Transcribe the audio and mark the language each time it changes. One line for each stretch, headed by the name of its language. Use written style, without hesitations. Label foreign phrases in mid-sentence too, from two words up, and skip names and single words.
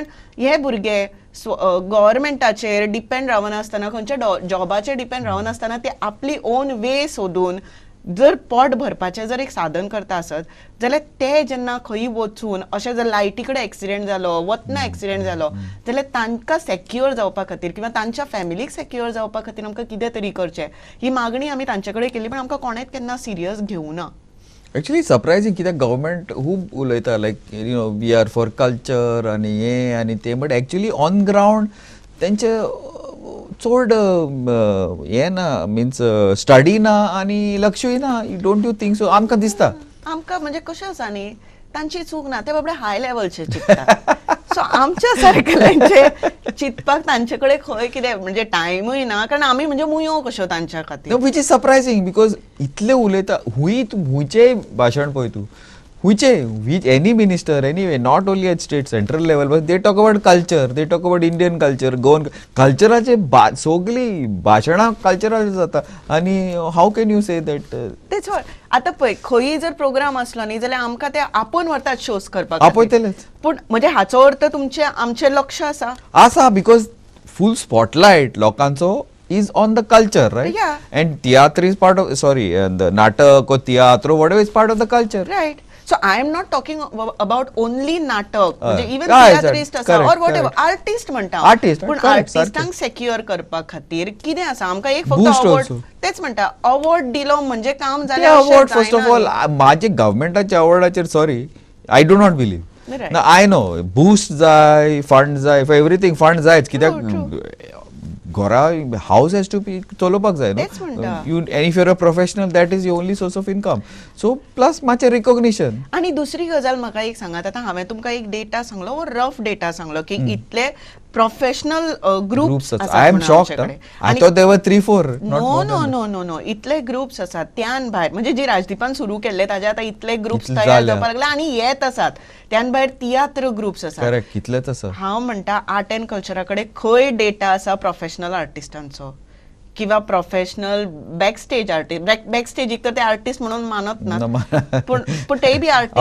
Konkani: हे भुरगे गव्हर्मेंटाचेर डिपेंड रावनासतना खंयच्या जॉबाचेर डिपेंड रावनासतना ते आपली
English: own way
Konkani: सोदून जर पोट भरपाचें जर एक साधन करता आसत जाल्यार ते जेन्ना खंय वचून अशें जर लायटी कडेन एक्सिडेंट जालो वतना एक्सिडेंट जालो जाल्यार तांकां सेक्युअर जावपा खातीर किंवा तांच्या फॅमिलीक सेक्युअर जावपा खातीर आमकां कितें तरी करचें ही मागणी आमी तांचे कडेन केली पण आमकां कोणेच केन्ना सिरियस घेवना
English: actually surprising
Konkani: कित्याक गव्हर्मेंट खूब उलयता
English: like you know we are for culture
Konkani: आनी हे आनी ते
English: but actually on ground
Konkani: तेंचे चड हे ना
English: means study
Konkani: ना आनी लक्षूय ना
English: don't you think so
Konkani: आमकां दिसता आमकां म्हणजे कशें आसा न्ही तांची चूक ना ते बाबडे हाय लेवलचे चिंततात सो आमच्या सारकेल्यांचे चिंतपाक तांचे कडेन खंय कितें म्हणजे टायमूय ना कारण आमी म्हणजे मुयो कश्यो तांच्या खातीर
English: which is surprising because
Konkani: इतले उलयता हुंयचें भाशण पळय तूं
English: which any minister anyway not only at state central level but they talk about culture they talk about Indian culture
Konkani: कल्चराचे सगळी भाशणां कल्चरल जाता आनी
English: how can you say that
Konkani: तेच आतां पळय खंयी जर प्रोग्राम असलो न्ही जाल्यार आमकां ते आपोवन व्हरतात शोज करपाक आपयतलेच पूण म्हणजे हाचो अर्थ तुमचे आमचे लक्ष
English: आसा because full spotlight लोकांचो is on the culture, right? Yeah. And theatre is part of, the natak or theatre or whatever is part of the culture. Right. So I am not talking about only natak, even theatrist asa or whatever, artist म्हणटा. Artist.
Konkani: पण artistank secure करपा खातीर कितें आसा आमकां एक फक्त award तेच म्हणटा award दिलो म्हणजे काम जालें अशें जायना.
English: Award first of all
Konkani: माझे गव्हर्नमेंटाच्या अवॉर्डाचेर
English: सॉरी I do not believe. Now I know boost जाय fund जाय for everything fund
Konkani: जायच कित्याक घरा
English: house has to be
Konkani: चलोवपाक जाय न्हू
English: and if you are a professional that is your only source of income so plus मातशें रिकॉग्निशन
Konkani: आनी दुसरी गजाल म्हाका एक सांगात आतां हांवें तुमकां एक डेटा सांगलो वो
English: rough data
Konkani: सांगलो की इतले
English: professional groups I am shocked I thought there were 3-4
Konkani: नो इतले ग्रुप्स आसात त्यान भायर म्हणजे जी राजदीपान सुरू केल्ले ताजे आतां इतले ग्रुप्स तयार जावपाक लागले आनी येत आसात त्यान भायर तियात्र ग्रुप्स आसात करेक्ट कितलेच आसा हांव म्हणटा
English: art and
Konkani: कल्चरा कडेन खंय डेटा आसा प्रोफेशनल आर्टिस्टांचो किंवा
English: professional backstage artist backstage
Konkani: एक तर ते आर्टिस्ट म्हणून मानत ना पण ते बी आर्टिस्ट